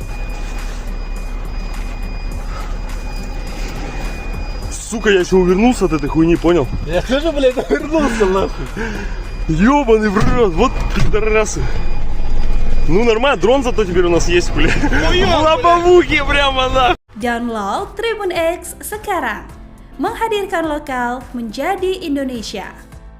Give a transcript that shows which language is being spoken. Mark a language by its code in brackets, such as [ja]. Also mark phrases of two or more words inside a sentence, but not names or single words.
[ru] Сука, я еще увернулся от этой хуйни, понял? Я тоже, блядь, вернулся, нахуй. Ёбаный в рот, вот пидорасы. Ну нормально, дрон зато теперь у нас есть, блядь. Лобовухи прямо нахуй. [id] Download Tribun X sekarang. Menghadirkan lokal menjadi Indonesia.